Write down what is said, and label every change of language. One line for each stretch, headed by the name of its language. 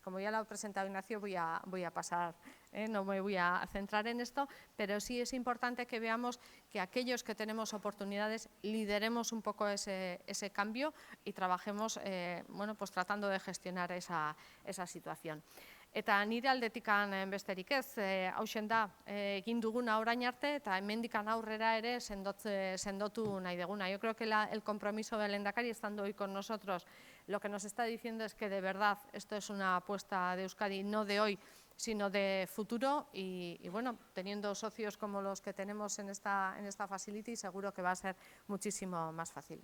Spanish: Como ya lo ha presentado Ignacio, voy a pasar, no me voy a centrar en esto, pero sí es importante que veamos que aquellos que tenemos oportunidades lideremos un poco ese cambio y trabajemos bueno, pues tratando de gestionar esa situación.
Basque: Eta nire aldetikan besterik ez, hausen da, egin duguna orain arte eta hemendikan aurrera ere sendotu nahi duguna.
Spanish: Yo creo que el compromiso del Lehendakari estando hoy con nosotros, lo que nos está diciendo es que de verdad esto es una apuesta de Euskadi, no de hoy, sino de futuro y bueno, teniendo socios como los que tenemos en esta facility, seguro que va a ser muchísimo más fácil.